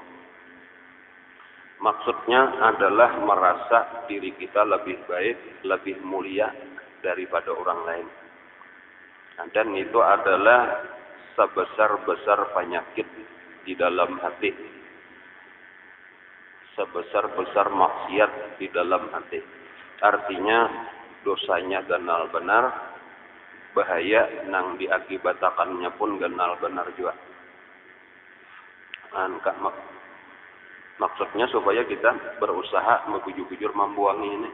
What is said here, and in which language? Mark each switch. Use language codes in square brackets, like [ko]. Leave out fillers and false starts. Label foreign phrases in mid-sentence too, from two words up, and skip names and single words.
[id] Maksudnya adalah merasa diri kita lebih baik, lebih mulia daripada orang lain. Dan itu adalah sebesar-besar penyakit di dalam hati. Sebesar-besar maksiat di dalam hati. [bjn] Artinya dosanya ganal benar, bahaya nang diakibatakannya pun ganal benar juga. [id] Maksudnya supaya kita berusaha membujur-bujur membuangi ini.